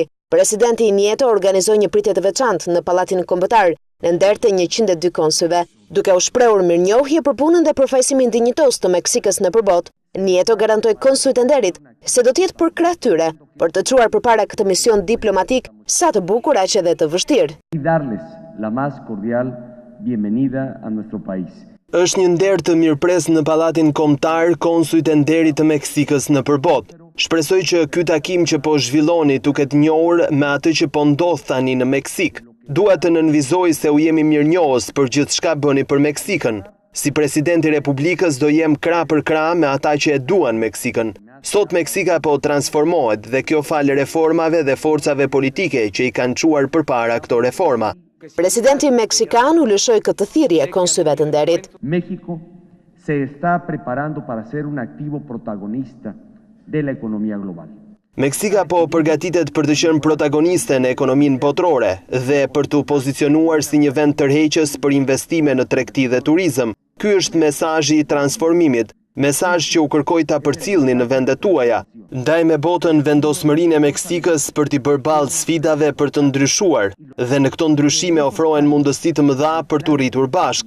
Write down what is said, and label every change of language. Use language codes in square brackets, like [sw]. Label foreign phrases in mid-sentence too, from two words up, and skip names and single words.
[sq] Presidenti Nieto organizoi një pritje të veçantë në pallatin kombëtar në nder të 102 konsulve, duke u shprehur mirënjohje për punën dhe përfaqësimin dinjitos të Meksikës në përbot. Nieto garantoi konsullit të nderit se do të jetë për krah tyre për të çuar përpara këtë mision diplomatik sa të bukur aq edhe të vështirë. [es] La más cordial bienvenida a nuestro país. [sq] Është një nder të mirëpres në pallatin kombëtar konsullit të nderit të Meksikës në përbot. Shpresoj që ky takim që po zhvilloni të ketë njohur me atë që po ndodh tani në Meksik. Dua të nënvizoj se u jemi mirënjohës për gjithçka bëni për Meksikën. Si presidenti i Republikës do jem krah për krah me ata që e duan Meksikën. Sot Meksika po transformohet dhe kjo fal reformave dhe forcave politike që i kanë çuar përpara këto reforma. Presidenti meksikan u lëshoi këtë thirrje konsulve të nderit. [es] México se está preparando para ser un activo protagonista de la economía global. [sq] Meksika po përgatitet për të qenë protagoniste në ekonominë botërore dhe për të pozicionuar si një vend tërheqës për investime në tregti dhe turizëm. Ky është mesazhi i transformimit, mesazh që u kërkoi ta përcjellni në vendet tuaja. Ndaj me botën vendosmërinë e Meksikës për t'i bërë ballë sfidave për të ndryshuar dhe në këto ndryshime ofrohen mundësi të mëdha për të rritur bashk.